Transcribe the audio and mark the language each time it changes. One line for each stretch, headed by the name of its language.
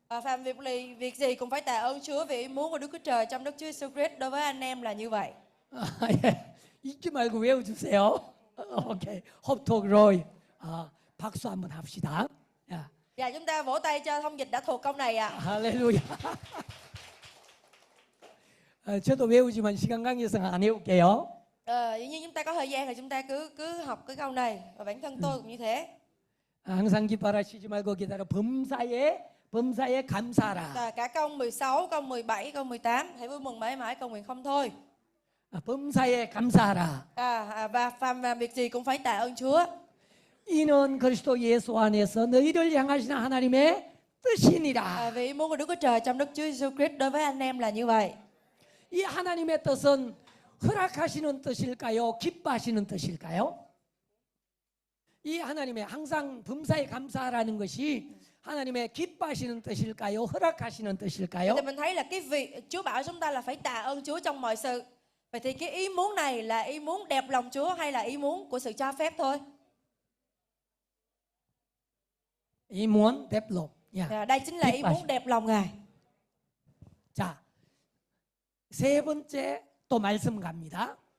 Vietnamese: Phạm việc gì cũng phải tạ ơn Chúa vì ý muốn của Đức Chúa Trời trong Đức Chúa Jesus Christ đối với anh em là như vậy.
Korean: 예. 잊지 말고 외워주세요. 오케이. 헙톡 로이. 박수 한번 합시다. 야.
Vietnamese: Và chúng ta vỗ tay cho thông dịch đã thuộc câu này ạ.
Korean: 할렐루야. 저도 외우지만 시간 관계상 안 외울게요.
Vietnamese: Dĩ nhiên chúng ta có thời gian thì chúng ta cứ học cái câu này và bản thân tôi cũng như thế.
Korean: 항상 기뻐하시지 말고 기다려 범사에 감사하라.
Vietnamese: Cả câu 16, câu 17, câu 18 hãy vui mừng mãi mãi cầu nguyện không thôi.
Korean: 범사에 감사하라.
Vietnamese: Và phàm việc gì cũng phải tạ ơn Chúa.
Korean: 이는 그리스도 예수 안에서 너희를 향하시는 하나님의 뜻이니라.
Vietnamese: Vì ý muốn của Đức Chúa Trời trong Đức Chúa Jesus Christ đối với anh em là như vậy.
Korean: 이 하나님의 뜻은 허락하시는 뜻일까요? 기뻐하시는 뜻일까요? 이 하나님의 항상 범사에 감사하라는 것이 하나님의 기뻐하시는 뜻일까요? 허락하시는 뜻일까요?
Vietnamese: Thì mình thấy là cái việc Chúa bảo chúng ta là phải tạ ơn Chúa trong mọi sự. Vậy thì cái ý muốn này là ý muốn đẹp lòng Chúa hay là ý muốn của sự cho phép thôi? 이 muốn đẹp lòng. Đây chính là ý muốn đẹp lòng Ngài.
Korean: 자, 세 번째 또 말씀 갑니다.